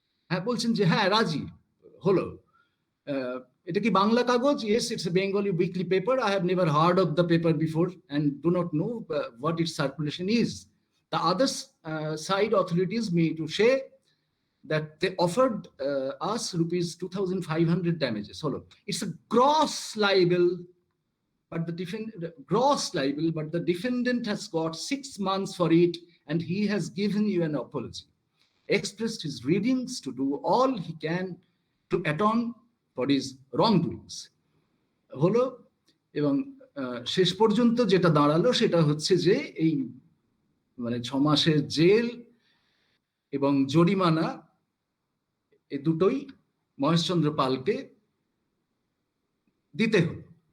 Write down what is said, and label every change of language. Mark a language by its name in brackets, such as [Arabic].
[Bangla] হ্যাঁ, বলছেন যে হ্যাঁ রাজি। হলো, এটা কি বাংলা কাগজ? [English] Yes, it's a Bengali weekly paper. I have never heard of the paper before and do not know what its circulation is. The other side authorities me to say that they offered us rupees 2,500 damages. Holo, it's a gross libel, but the defendant has got 6 months for it, and he has given you an apology, expressed his readings to do all he can to atone for his wrongdoings. [Bangla] হলো, এবং শেষ পর্যন্ত যেটা দাঁড়ালো সেটা হচ্ছে যে এই মানে 6 মাসের জেল এবং জরিমানা এই দুটোই মহেশচন্দ্র পালকে দিতে হলো।